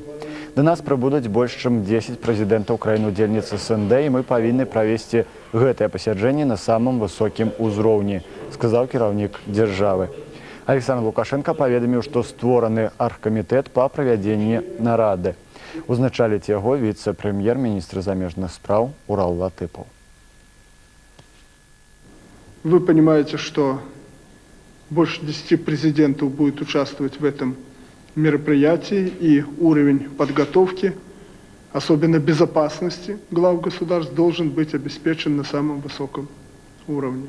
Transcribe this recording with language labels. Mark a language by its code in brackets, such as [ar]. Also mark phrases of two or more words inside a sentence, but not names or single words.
[be] До нас прыбудуць больш чым 10 прэзідэнтаў краін-удзельніц СНД, і мы павінны правесці гэтае пасяджэнне на самым высокім узроўні, сказаў кіраўнік дзяржавы. Александр Лукашенко паведаміў, што створаны аргкамітэт па правядзенні нарады. Узначаліць яго віцэ-прэм'ер-міністр замежных спраў Урал Латыпов. [ru] Вы понимаете, что больше 10 президентов будет участвовать в этом мероприятии, и уровень подготовки, особенно безопасности глав государств, должен быть обеспечен на самом высоком уровне.